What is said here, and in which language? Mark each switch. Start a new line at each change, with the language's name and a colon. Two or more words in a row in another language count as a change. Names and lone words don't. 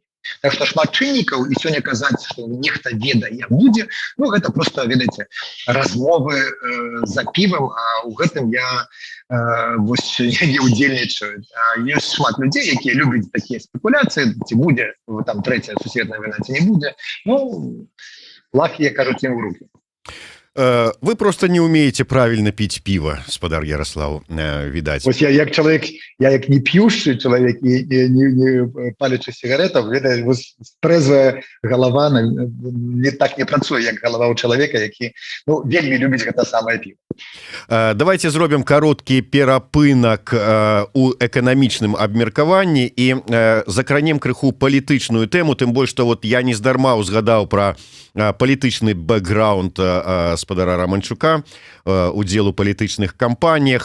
Belarusian: Так што шмат чыннікаў, і сёння казаць, што нехта ведае, як будзе, гэта просто, ведаеце, размовы за півам, а ў гэтым я вось не удзельнічаю. Ёсць шмат людзей, якія любяць такія спекуляцыі, ці будзе там трэцяя сусветная вайна, ці не будзе. Лах, як кажуць, ім у рукі.
Russian: Вы просто не умеете правильно пить пиво, спадар Ярослав, видать. Вот я как человек, я как не пьющий человек и не палячий сигаретов, это трезвая голова не так не
Belarusian: працуе, як
Russian: голова у человека,
Belarusian: які вельмі любіць гэта самае пиво. Давайте зробім кароткі перапынак у эканамічным абмеркаванні і закранем крыху палітычную тэму, тым больш, што вот я нездарма узгадаў пра палітычны бэкграунд спадара Романчука, удзел у палітычных кампаніях.